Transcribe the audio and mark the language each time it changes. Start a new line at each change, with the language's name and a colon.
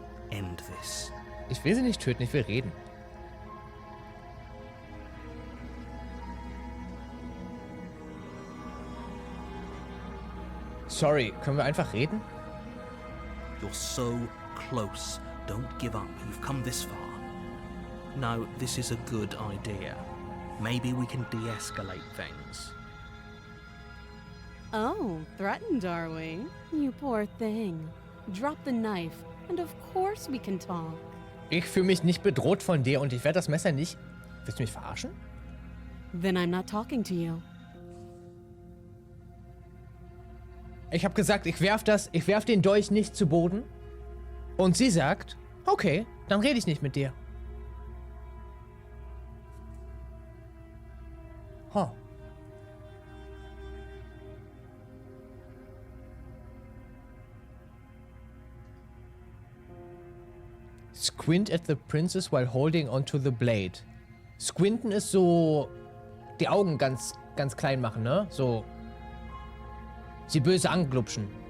English: End this.
German: Ich will sie nicht töten, ich will reden. Sorry, können wir einfach reden?
English: You're so close. Don't give up. You've come this far. No, this is a good idea. Maybe we can de-escalate things. Oh, threatened, are we? You poor thing. Drop the knife, and of course we can talk.
German: Ich fühle mich nicht bedroht von dir und ich werde das Messer nicht... Willst du mich verarschen?
English: Then I'm not talking to you.
German: Ich habe gesagt, ich werf den Dolch nicht zu Boden. Und sie sagt, okay, dann rede ich nicht mit dir. Huh.
English: Squint at the princess while holding onto the blade.
German: Squinten ist so die Augen ganz klein machen, ne? So sie böse anglupschen.